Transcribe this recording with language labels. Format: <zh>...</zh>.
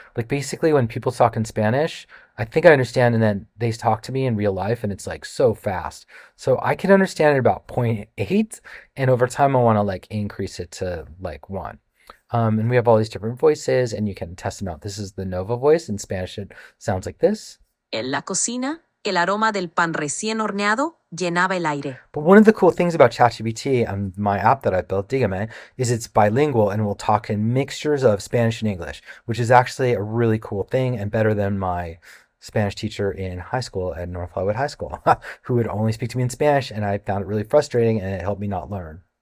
<en>Like basically, when people talk in Spanish, I think I understand, and then they talk to me in real life, and it's like so fast. So I can understand it about point 0.8, and over time, I want to like increase it to like 1. And we have all these different voices, and you can test them out. This is the Nova voice. In Spanish, it sounds like this.</en> <es>En la cocina, el aroma del pan recién horneado llenaba el aire.</es> <en>But one of the cool things about ChatGPT and my app that I built, Dígame, is it's bilingual and will talk in mixtures of Spanish and English, which is actually a really cool thing and better than my Spanish teacher in high school at North Hollywood High School, who would only speak to me in Spanish, and I found it really frustrating, and it helped me not learn.</en>